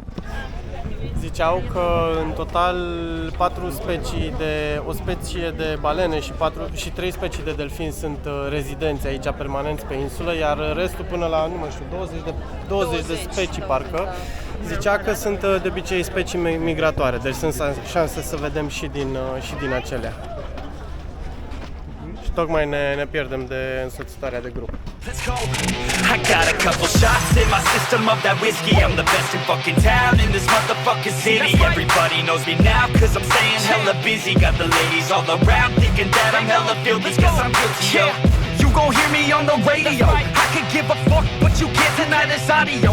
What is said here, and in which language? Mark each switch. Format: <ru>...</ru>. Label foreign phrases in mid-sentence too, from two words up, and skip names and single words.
<ro>Ziceau că în total 4 specii o specie de balene și 3 specii de delfini sunt rezidenți aici permanenți pe insulă, iar restul până la, nu mai știu, 20 de specii parcă. Zicea că sunt de obicei specii migratoare, deci sunt șanse să vedem și din acelea. Și tocmai ne pierdem de însoțitoarea de grup.</ro> <en>Let's go. I got a couple shots in my system of that whiskey. I'm the best in fucking town in this motherfucking city. Everybody knows me now cause I'm staying hella busy. Got the ladies all around thinking that I'm hella filthy cause I'm guilty, yo. You gon' hear me on the radio. I could give a fuck but you can't deny this audio.</en>